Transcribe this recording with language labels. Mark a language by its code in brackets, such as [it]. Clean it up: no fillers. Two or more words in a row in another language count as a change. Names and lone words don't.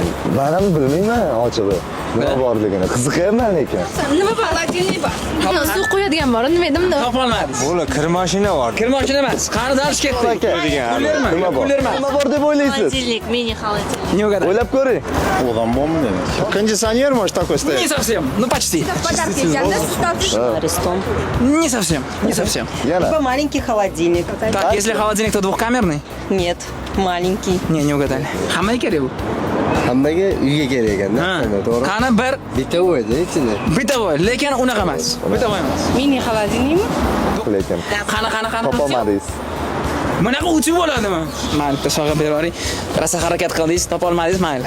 [uz] Men ham bilmayman ochig'i. Nima borligini qiziqyapman lekin. Nima bor? Xolodilnik bor. Suv qo'yadigan bor, nima edim? Topolmadingiz. Bo'la, kir mashina bor. Kir mashina emas. Qani darish ketdi. Nima bor? Nima bor deb o'ylaysiz? [ru] Холодильник, mini-холодильник. [uz] Nima O'ylab ko'ring. Odam bormi demak? [ru] Кондиционер может такой стоять? Не совсем. Ну почти. Подарки взял, да? Арестом. Не совсем. Не совсем. [uz] Yana. [ru] Маленький холодильник. Так, если холодильник, то двухкамерный? Нет, маленький. Не угадали. [uz] Hammaga kerak bu. Hammaga uyga kerak ekanda. To'g'ri. Qani bir Bitta o'yda ichida. bitta voy, lekin unaqa emas. Bitta voy emas. Mini-холодильникmi? Lekin Qani. topolmadingiz. Bunaqa uchib bo'ladimi? Men bitta sovg'a berib yuboring. Rosa harakat qildingiz, topolmadingiz, mayli.